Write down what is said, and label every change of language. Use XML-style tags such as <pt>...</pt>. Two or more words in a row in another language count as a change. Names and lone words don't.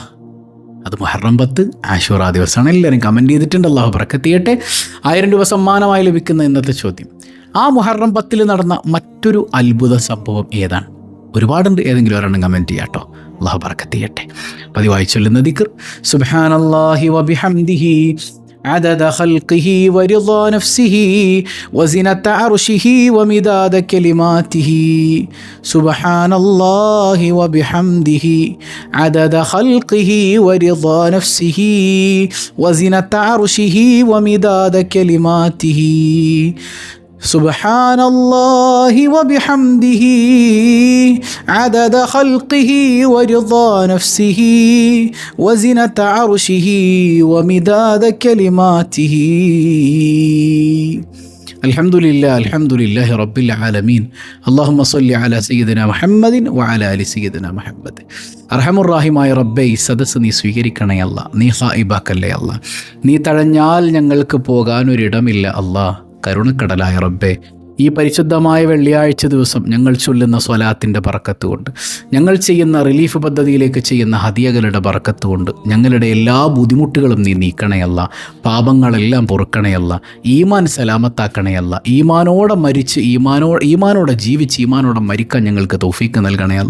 <ml>അത് മുഹറം 10 ആശൂറ ദിവസമാണ്. എല്ലാവരും കമൻറ്റ് ചെയ്തിട്ടുണ്ട്. അല്ലാഹു ബറക്കത്ത് ചെയ്യട്ടെ. 1000 രൂപ സമ്മാനമായി ലഭിക്കുന്ന ഇന്നത്തെ ചോദ്യം, ആ മുഹറം 10 നടന്ന മറ്റൊരു അത്ഭുത സംഭവം ഏതാണ്? ഒരുപാടുണ്ട്, ഏതെങ്കിലും ഒരെണ്ണം കമൻറ്റ് ചെയ്യാം കേട്ടോ. അല്ലാഹു ബറക്കത്ത് ചെയ്യട്ടെ. പതിവായി ചൊല്ലുന്ന ദിക്ർ</ml> <ar>سبحان الله وبحمده عدد خلقه ورضا نفسه وزنة عرشه ومداد كلماته سبحان الله وبحمده عدد خلقه ورضا نفسه وزنة عرشه ومداد كلماته سبحان الله وبحمده عدد خلقه ورضا نفسه وزنة عرشه ومداد كلماته الحمد لله رب العالمين اللهم صل على سيدنا محمد وعلى آل سيدنا محمد.</ar> <ml>അർഹമുറാഹിമായ റബ്ബേ, ഈ സദസ്സ് നീ സ്വീകരിക്കണേ അല്ലാ. നീ ഹായിബാക്കല്ലേ അല്ലാ. നീ തഴഞ്ഞാൽ ഞങ്ങൾക്ക് പോകാനൊരിടമില്ല അല്ലാ. കരുണക്കടലായ റബ്ബേ, ഈ പരിശുദ്ധമായ വെള്ളിയാഴ്ച ദിവസം ഞങ്ങൾ ചൊല്ലുന്ന സ്വലാത്തിൻ്റെ ബറക്കത്ത് കൊണ്ട്, ഞങ്ങൾ ചെയ്യുന്ന റിലീഫ് പദ്ധതിയിലേക്ക് ചെയ്യുന്ന ഹദിയകളുടെ ബറക്കത്ത് കൊണ്ട് ഞങ്ങളുടെ എല്ലാ ബുദ്ധിമുട്ടുകളും നീ നീക്കണയല്ല, പാപങ്ങളെല്ലാം പൊറുക്കണയല്ല, ഈമാൻ സലാമത്താക്കണയല്ല, ഈമാനോടെ മരിച്ച് ഈമാനോടെ ജീവിച്ച് ഈമാനോടെ മരിക്കാൻ ഞങ്ങൾക്ക് തൗഫീക്ക് നൽകണയല്ല.</ml>